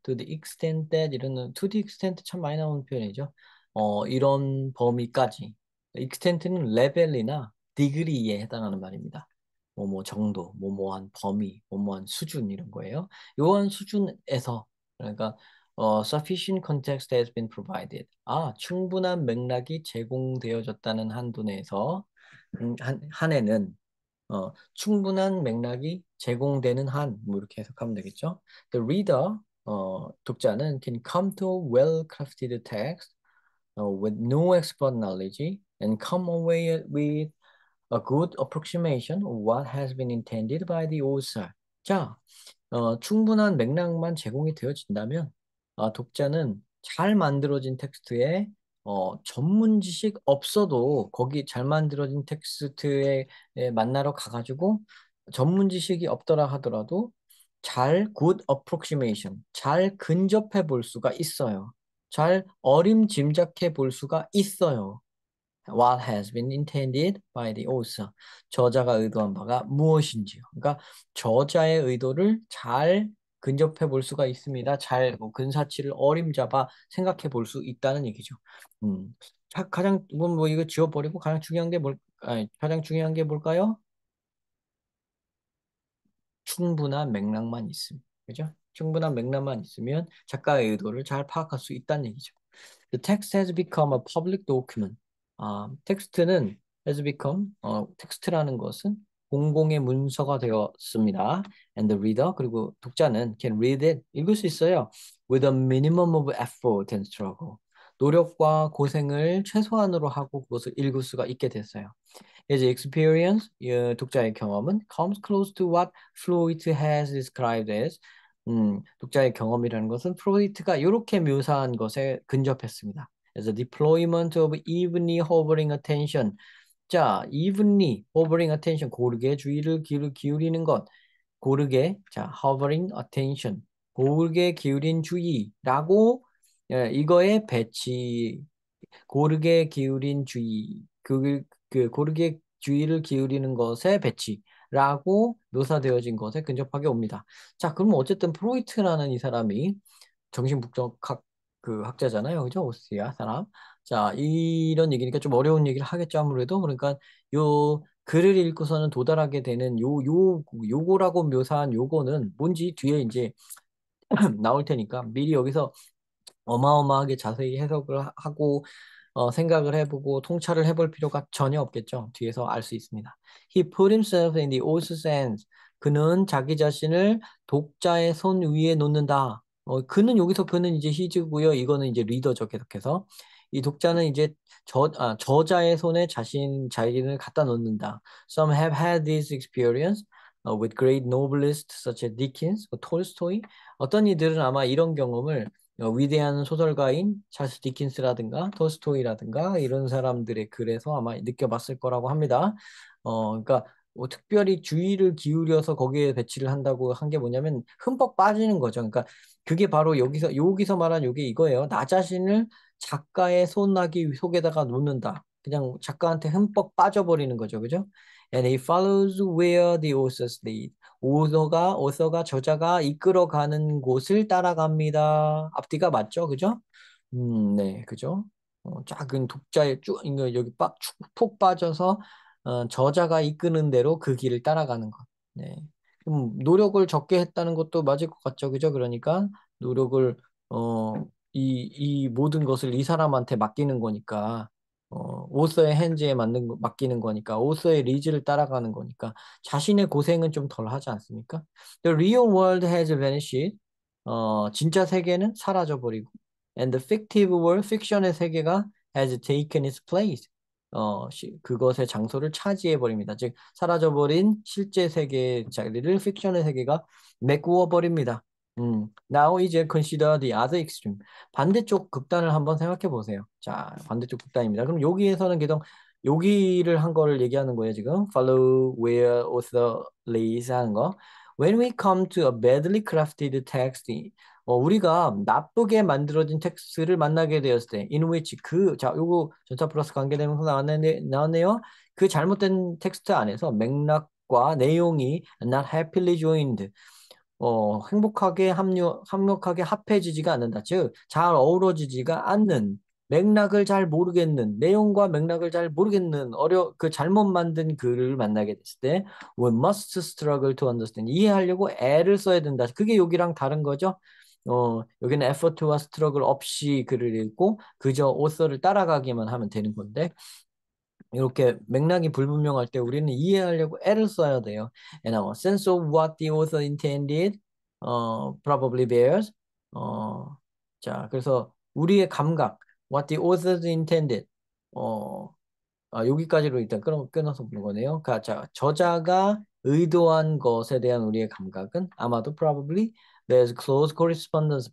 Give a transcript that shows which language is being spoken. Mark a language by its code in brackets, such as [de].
[en] To the extent that [ko] 이런 [en] to the extent [ko] 참 많이 나오는 표현이죠. 이런 범위까지. extent는 레벨이나 degree에 해당하는 말입니다. 뭐뭐 정도, 뭐뭐한 범위, 뭐뭐한 수준 이런 거예요. 요한 수준에서 그러니까 [en] sufficient context has been provided. [ko] 충분한 맥락이 제공되어졌다는 한도 내에서 한에는 충분한 맥락이 제공되는 한, 뭐 이렇게 해석하면 되겠죠. [en] The reader, [ko] 독자는 [en] can come to a well-crafted text with no expert knowledge and come away with a good approximation of what has been intended by the author. [ko] 자, 충분한 맥락만 제공이 되어진다면 독자는 잘 만들어진 텍스트에 전문 지식 없어도 거기 잘 만들어진 텍스트에 만나러 가가지고 전문 지식이 없더라 하더라도 잘 [en] good approximation [ko] 잘 근접해 볼 수가 있어요. 잘 어림짐작해 볼 수가 있어요. [en] What has been intended by the author. [ko] 저자가 의도한 바가 무엇인지요. 그러니까 저자의 의도를 잘 근접해 볼 수가 있습니다. 잘뭐 근사치를 어림잡아 생각해 볼 수 있다는 얘기죠. 가장 뭐 이거 지워버리고 가장 중요한 게 가장 중요한 게 뭘까요? 충분한 맥락만 있음. 그죠? 충분한 맥락만 있으면 작가의 의도를 잘 파악할 수 있다는 얘기죠. [en] The text has become a public document. [ko] 텍스트는 [en] has become, [ko] 텍스트라는 것은 공공의 문서가 되었습니다. [en] And the reader, [ko] 그리고 독자는 [en] can read it, [ko] 읽을 수 있어요. [en] With a minimum of effort and struggle. [ko] 노력과 고생을 최소한으로 하고 그것을 읽을 수가 있게 됐어요. [en] His experience, [ko] 독자의 경험은 [en] comes close to what Freud has described as [ko] 독자의 경험이라는 것은 프로이트가 이렇게 묘사한 것에 근접했습니다. [en] As a deployment of evenly hovering attention. [ko] 자, [en] evenly hovering attention, [ko] 고르게 주의를 기울이는 것. 고르게, 자, [en] hovering attention, [ko] 고르게 기울인 주의라고 이거의 배치 고르게 기울인 주의, 그 고르게 주의를 기울이는 것의 배치라고 묘사되어진 것에 근접하게 옵니다. 자, 그럼 어쨌든 프로이트라는 이 사람이 정신분석학 그 학자잖아요. 그죠? 오스트리아 사람. 자, 이런 얘기니까 좀 어려운 얘기를 하겠죠, 아무래도. 그러니까 요 글을 읽고서는 도달하게 되는 요거라고 묘사한 요거는 뭔지 뒤에 이제 나올 테니까 미리 여기서 어마어마하게 자세히 해석을 하고 생각을 해보고 통찰을 해볼 필요가 전혀 없겠죠. 뒤에서 알 수 있습니다. [en] He put himself in the author's hands. [ko] 그는 자기 자신을 독자의 손 위에 놓는다. 그는 여기서 그는 이제 히즈고요. 이거는 이제 리더죠. 계속해서. 이 독자는 이제 저자의 손에 자신을 갖다 놓는다. [en] Some have had this experience with great novelists such as Dickens or Tolstoy. [ko] 어떤 이들은 아마 이런 경험을 위대한 소설가인 찰스 디킨스라든가 톨스토이라든가 이런 사람들의 글에서 아마 느껴봤을 거라고 합니다. 그러니까 뭐 특별히 주의를 기울여서 거기에 배치를 한다고 한 게 뭐냐면 흠뻑 빠지는 거죠. 그러니까 그게 바로 여기서 말한 이게 이거예요. 나 자신을 작가의 손아귀 속에다가 놓는다. 그냥 작가한테 흠뻑 빠져버리는 거죠. 그죠? [en] And he follows where the authors lead. [ko] 오서가 저자가 이끌어가는 곳을 따라갑니다. 앞뒤가 맞죠? 그죠? 네, 그죠? 작은 독자의 이거 여기 푹 빠져서 저자가 이끄는 대로 그 길을 따라가는 것. 네. 노력을 적게 했다는 것도 맞을 것 같죠? 그죠? 그러니까 노력을 어, 이 모든 것을 이 사람한테 맡기는 거니까 오서의 핸즈에 맡기는 거니까 오서의 리즈를 따라가는 거니까 자신의 고생은 좀 덜 하지 않습니까? [en] The real world has vanished. [ko] 진짜 세계는 사라져 버리고 [en] and the fictive world, fiction의 세계가 has taken its place. [ko] 그것의 장소를 차지해 버립니다. 즉 사라져 버린 실제 세계의 자리를 fiction의 세계가 메꾸어 버립니다. [en] Now [ko] 이제 [en] consider the other extreme. [ko] 반대쪽 극단을 한번 생각해 보세요. 자, 반대쪽 극단입니다. 그럼 여기에서는 계속 여기를 한 거를 얘기하는 거예요, 지금. [en] Follow where author lays [ko] 하는 거. [en] When we come to a badly crafted text, [ko] 우리가 나쁘게 만들어진 텍스트를 만나게 되었을 때, [en] in which [ko] 자, 요거 전차 플러스 관계되면서 나왔네요. 그 잘못된 텍스트 안에서 맥락 맥락과 내용이 [en] not happily joined. [ko] 행복하게 합력하게 합해지지가 않는다. 즉, 잘 어우러지지가 않는, 맥락을 잘 모르겠는, 내용과 맥락을 잘 모르겠는, 잘못 만든 글을 만나게 됐을 때, [en] we must struggle to understand. [ko] 이해하려고 애를 써야 된다. 그게 여기랑 다른 거죠. 여기는 effort와 struggle 없이 글을 읽고, 그저 오서를 따라가기만 하면 되는 건데, 이렇게 맥락이 불분명할 때 우리는 이해하려고 애를 써야 돼요. [en] And our sense of what the author intended probably bears. [ko] 어, 자, 그래서 우리의 감각, [en] what the author intended. [ko] 어, 여기까지로 일단 끊어서 보는 거네요. 자, 저자가 의도한 것에 대한 우리의 감각은 아마도 [en] probably bears close correspondence.